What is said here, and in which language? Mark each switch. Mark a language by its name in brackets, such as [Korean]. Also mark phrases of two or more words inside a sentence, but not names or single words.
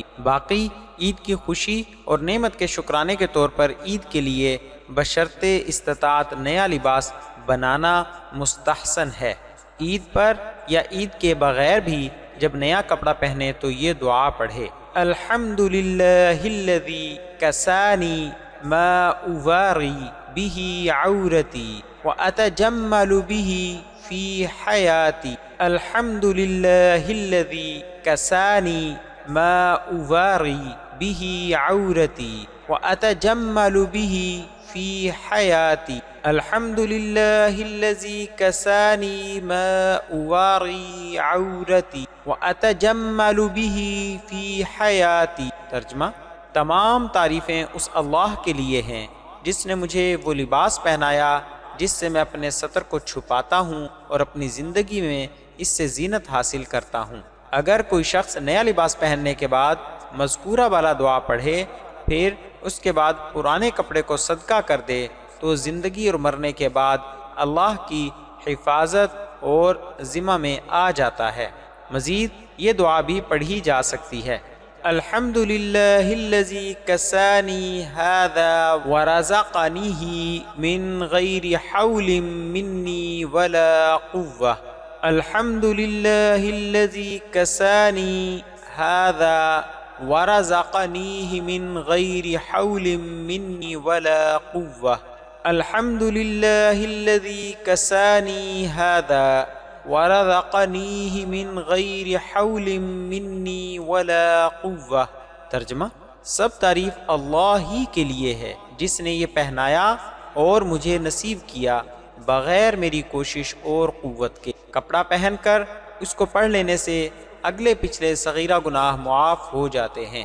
[Urdu] باقی عید کی خوشی اور نعمت کے شکرانے کے طور پر عید کے لیے بشرط استطاعت نیا لباس بنانا مستحسن ہے۔ عید پر یا عید کے بغیر بھی جب نیا کپڑا پہنے تو یہ دعا پڑھے: [Arabic] الحمدللہ الذی کسانی ما اواری به عورتی واتجمل به فی حیاتی۔ الحمدللہ الذی کسانی ما اواری به عورتی واتجمل به فی حیاتی۔ الحمدللہ الذی کسانی ما اواری عورتی واتجمل به فی حیاتی۔ [Urdu] ترجمہ: تمام تعریفیں اس اللہ کے لیے ہیں جس نے مجھے وہ لباس پہنایا جس سے میں اپنے ستر کو چھپاتا ہوں اور اپنی زندگی میں اس سے زینت حاصل کرتا ہوں۔ اگر کوئی شخص نیا لباس پہننے کے بعد مذکورہ والا دعا پڑھے، پھر اس کے بعد پرانے کپڑے کو صدقہ کر دے تو زندگی اور مرنے کے بعد اللہ کی حفاظت اور ذمہ میں آ جاتا ہے۔ مزید یہ دعا بھی پڑھی جا سکتی ہے: [Arabic] الحمدللہ الذی کسانی ھذا ورزقنیہ من غیر حول منی ولا قوة۔ الحمدللہ الذی کسانی ھذا ورزقنیہ من غیر حول منی ولا قوة۔ الحمدللہ الذی کسانی ھذا ورزقنیہ من غیر حول منی ولا قوة۔ [Urdu] ترجمہ: سب تعریف اللہ ہی کے لیے ہے جس نے یہ پہنایا اور مجھے نصیب کیا بغیر میری کوشش اور قوت کے۔ کپڑا پہن کر اس کو پڑھ لینے سے اگلے پچھلے صغیرہ گناہ معاف ہو جاتے ہیں۔